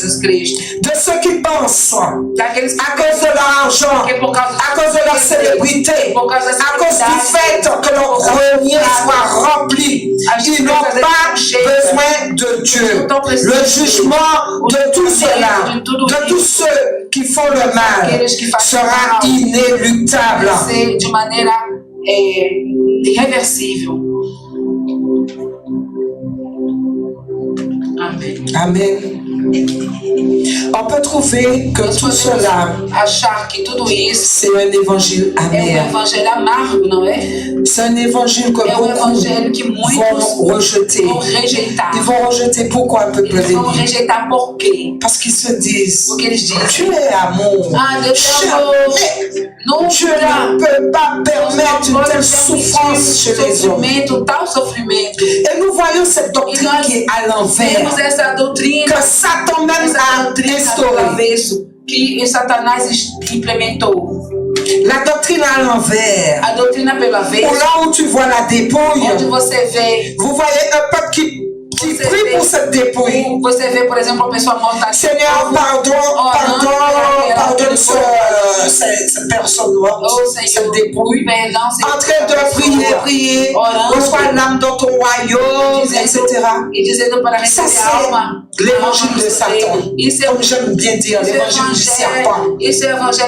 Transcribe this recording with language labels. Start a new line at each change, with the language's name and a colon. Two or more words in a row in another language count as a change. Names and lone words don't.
French: De ceux qui pensent à cause de l'argent, à cause de leur célébrité, à cause du fait que leur grenier soit rempli, ils n'ont pas besoin de Dieu. Le jugement de tout cela, de tous ceux qui font le mal, sera inéluctable.
Portuguese: De maneira irreversível. Amém.
French: Amen. On peut trouver que tout cela,
Portuguese: achar que tudo isso
French: c'est un évangile amer.
Portuguese: Evangelho amargo, não é?
French: C'est un évangile que beaucoup vont rejeter. Ils vont rejeter pourquoi un peuple béni?
Portuguese: Rejeitar por quê?
French: Parce qu'ils se disent,
Portuguese: porque eles dizem,
French: Dieu est amour. Dieu ne peut pas permettre une telle souffrance chez les hommes. Et nous voyons cette doctrine qui est à l'envers. Que Satan même a instauré.
Portuguese: Que Satanás implementou.
French: La doctrine à l'envers.
Portuguese: A doutrina pelo avesso.
French: Là où tu vois la dépouille.
Portuguese: Onde você vê.
French: Vous voyez un peuple qui prie pour cette dépouille.
Portuguese: Você vê, por exemplo, uma pessoa morta.
French: Seigneur, pardonne cette personne morte, cette dépouille. En train de prier, reçois l'âme dans ton royaume, etc. Ça, c'est l'évangile de Satan. Comme j'aime bien dire, l'évangile du serpent.